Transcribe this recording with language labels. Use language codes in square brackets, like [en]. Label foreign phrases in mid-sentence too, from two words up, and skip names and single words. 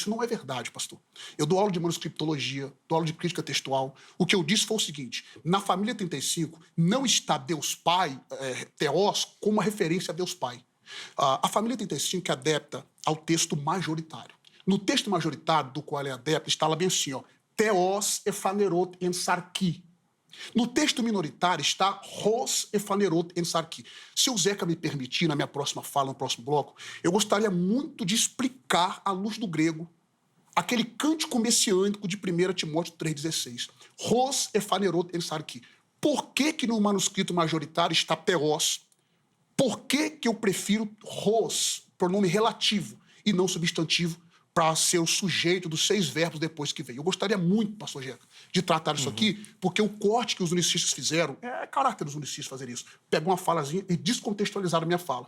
[pt] Isso não é verdade, pastor. Eu dou aula de manuscriptologia, dou aula de crítica textual. O que eu disse foi o seguinte, na família 35 não está Deus Pai, Theos, como uma referência a Deus Pai. A família 35 é adepta ao texto majoritário. No texto majoritário, do qual é adepta, está lá bem assim, ó, [el] Θεὸς ἐφανερώθη ἐν σαρκί. No texto minoritário está Ros ephanerot en sarki. [pt] Se o Zeca me permitir, na minha próxima fala, no próximo bloco, eu gostaria muito de explicar, à luz do grego, aquele cântico messiânico de 1 Timóteo 3,16. [el] Ὃς ἐφανερώθη ἐν σαρκί. [pt] Por que no manuscrito majoritário está Theos? Por que eu prefiro Ros, pronome relativo, e não substantivo, para ser o sujeito dos 6 verbos depois que veio? Eu gostaria muito, pastor Jeca, de tratar isso aqui, porque o corte que os unicistas fizeram, é caráter dos unicistas fazer isso, pegar uma falazinha e descontextualizar a minha fala.